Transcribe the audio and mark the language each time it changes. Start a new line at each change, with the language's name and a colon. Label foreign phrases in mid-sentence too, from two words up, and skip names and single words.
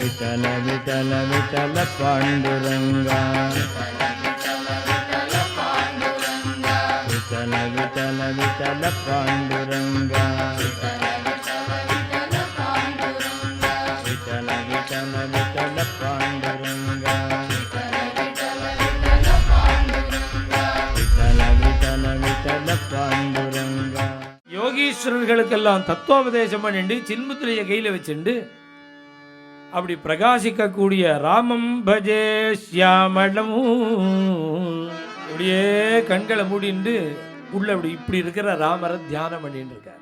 Marathi: विठ्ठल विठ्ठल विठ्ठल पांडुरंगा विठ्ठल विठ्ठल विठ्ठल पांडुरंगा विठ्ठल विठ्ठल विठ्ठल पांडुरंगा विठ्ठल विठ्ठल विठ्ठल पांडुरंगा.
Tamil: யோகீஸ்வரர்களுக்கெல்லாம் தத்துவோபதேசம் பண்ணிட்டு சின்முத்திரையை கையில் வச்சுண்டு அப்படி பிரகாசிக்கக்கூடிய
Sanskrit: रामं भजे श्यामलम्
Tamil: அப்படியே கண்களை மூடிண்டு உள்ள அப்படி இப்படி இருக்கிற ராமரை தியானம் பண்ணிட்டு இருக்கார்.